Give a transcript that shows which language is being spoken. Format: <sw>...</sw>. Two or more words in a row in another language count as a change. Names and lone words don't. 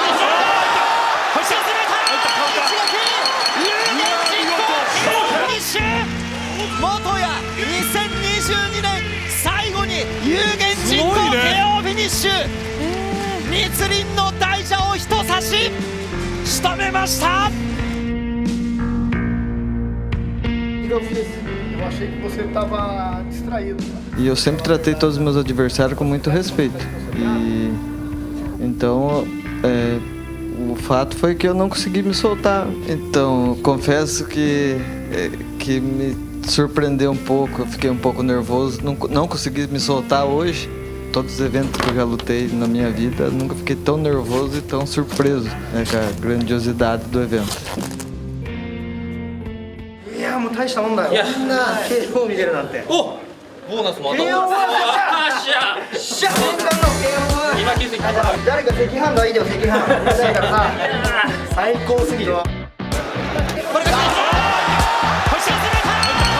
<ja>星を攻めたフィニッシュ。元谷2022年最後に有言実行 KO フィニッシュ。密林の大蛇を一差し仕留めました。</ja> <pt>E eu sempre tratei todos os meus adversários com muito respeito. E então o fato foi que eu não consegui me soltar. Então confesso que me surpreendeu um pouco. Eu fiquei um pouco nervoso, não consegui me soltar hoje. Todos os eventos que eu já lutei na minha vida, eu nunca fiquei tão nervoso e tão surpreso, né, com a grandiosidade do evento.</pt> <ja>いやもう大したもんだよ。みんな KO 見れるなんて。お、ボーナスもあった。KO はしゃ。年間の KO は。今気づいた。誰か赤飯がいいよ赤飯。だからさ、最高すぎるわ。これが。星を攻めた。</ja>